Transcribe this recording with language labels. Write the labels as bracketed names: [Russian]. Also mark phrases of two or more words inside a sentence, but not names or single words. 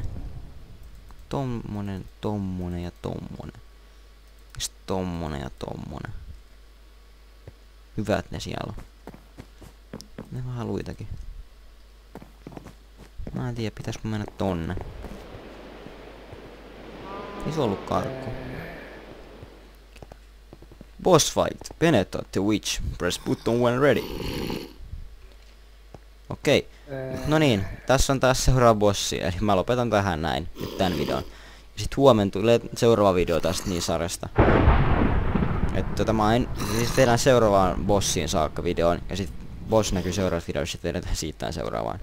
[Finnish] Tommonen, tommonen ja tommonen. Sitten tommonen ja tommonen. Hyvät ne siellä on. Ne vähän luitakin. Mä en tiedä, pitäisikö mennä tonne. Ei se ollut karkku. [English] Boss fight. Penetrate the witch. Press button when ready. [Finnish] Okei. No niin, tässä on taas seuraava bossi. Eli mä lopetan tähän näin. Nyt tän videon. Ja sit huomenna tulee seuraava video tästä niin sarjasta. Että mä en, siis tehdään seuraavaan bossiin saakka videon. Ja sit boss näkyy seuraavassa videossa, sit vedetään siitä seuraavaan.